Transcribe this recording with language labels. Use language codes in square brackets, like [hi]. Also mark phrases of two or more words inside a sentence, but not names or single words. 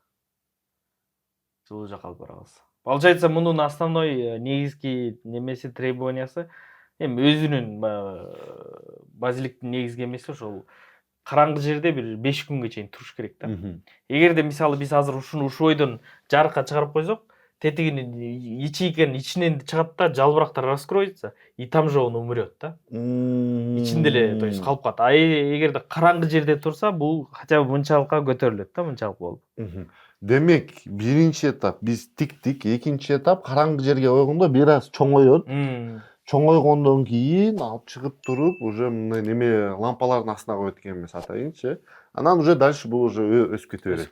[ky] Жылуу жакка алып барабыз. Получается, мунун основной негизги немеси требованиясы эми өзүнүн базиликтин негизги эмеси ошол караңгы жерде бир 5 күнгө чейин туруш керек да. Эгерде мисалы биз азыр ушуну ушойдон жарыкка чыгарып койсок, тетигинин ячейканын ичинен чыгат да, жалбырактар [ru] раскроется, и там же он умрет [ky] да. Ичинде эле, [ru] то есть [ky] калып калат. А эгерде караңгы жерде турса, бул [ru] хотя бы [ky] мынчалыкка көтөрүлөт да, мынчалык болуп. Демек, биринчи этап биз тиктик, экинчи этап караңгы жерге койгондо бир аз чоңоет. Чоңойгондон кийин алып чыгып туруп, уже мындай неме лампалардын астына коет экенбиз атайынчы. Анан [ru] уже дальше [ky] бул уже өсүп кете берет.